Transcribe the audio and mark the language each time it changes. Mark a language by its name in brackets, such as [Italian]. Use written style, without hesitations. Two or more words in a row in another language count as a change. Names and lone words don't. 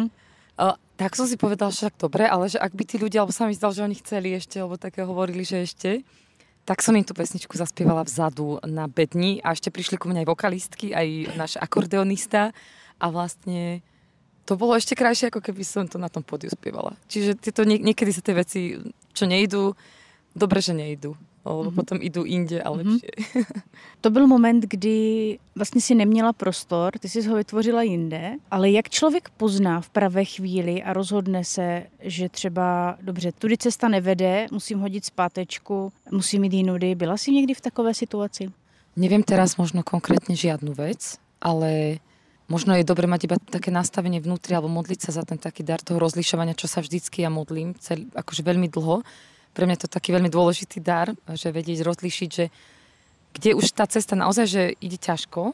[Slovak] Tak som si povedala, že tak dobre, ale že ak by tí ľudia, alebo sa mi zdal, že oni chceli ešte, alebo také hovorili, že ešte, tak som im tú pesničku zaspievala vzadu na bedni a ešte prišli ku mne aj vokalistky, aj náš akordeonista a vlastne To bolo ešte krajšie, ako keby som to na tom pódiu spievala. Čiže niekedy sa tie veci, čo nejdú, dobre, že nejdú. Lebo potom idú inde a lepšie. [Czech] To byl moment, kdy vlastně si neměla prostor, ty jsi ho vytvořila jinde, ale jak člověk pozná v pravé chvíli a rozhodne se, že třeba, dobře, tudy cesta nevede, musím hodit zpátečku, musím jít jinudy. Byla jsi někdy v takové situaci? [Slovak] Neviem teraz možno konkrétne žiadnu vec, ale možno je dobre mať iba také nastavenie vnútri alebo modliť sa za ten taký dar toho rozlišovania, čo sa vždycky ja modlím, akože veľmi dlho. Pre mňa je to taký veľmi dôležitý dar, že vedieť rozlišiť, že kde už tá cesta naozaj, že ide ťažko.